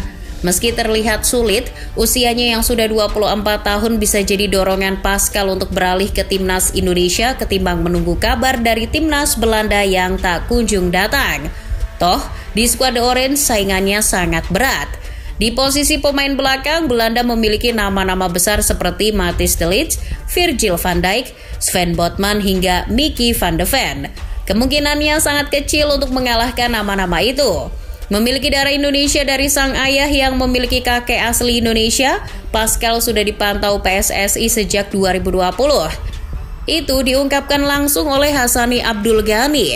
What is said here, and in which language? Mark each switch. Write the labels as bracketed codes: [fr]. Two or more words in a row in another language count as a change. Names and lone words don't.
[id] Meski terlihat sulit, usianya yang sudah 24 tahun bisa jadi dorongan Pascal untuk beralih ke timnas Indonesia ketimbang menunggu kabar dari timnas Belanda yang tak kunjung datang. Toh, di skuad The Orange saingannya sangat berat. Di posisi pemain belakang, Belanda memiliki nama-nama besar seperti Matthijs de Ligt, Virgil van Dijk, Sven Botman hingga Mickey van de Ven. Kemungkinannya sangat kecil untuk mengalahkan nama-nama itu. Memiliki darah Indonesia dari sang ayah yang memiliki kakek asli Indonesia, Pascal sudah dipantau PSSI sejak 2020. Itu diungkapkan langsung oleh Hassani Abdul Ghani.